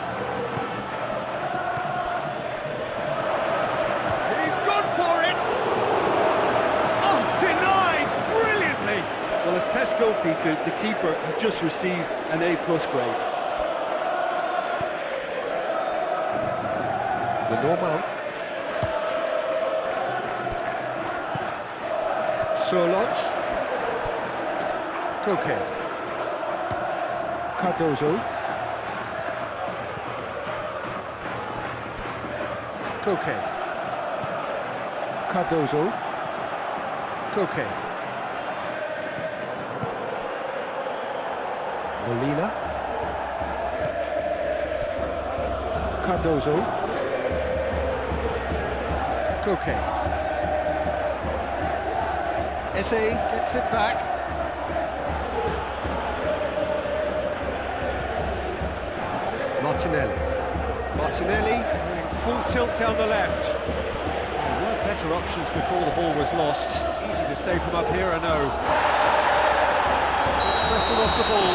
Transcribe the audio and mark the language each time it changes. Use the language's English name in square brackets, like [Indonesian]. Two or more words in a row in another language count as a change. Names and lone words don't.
[English] He's gone for it! Oh, denied brilliantly! Well, as tests go, Peter, the keeper has just received an A+ grade. The normal. Charlotte. Koke. Cardozo. Koke. Cardozo. Koke. Molina. Cardozo. Koke. Eze gets it back. Martinelli. Martinelli going full tilt down the left. There were better options before the ball was lost. Easy to say from up here, I know. It's wrestled off the ball.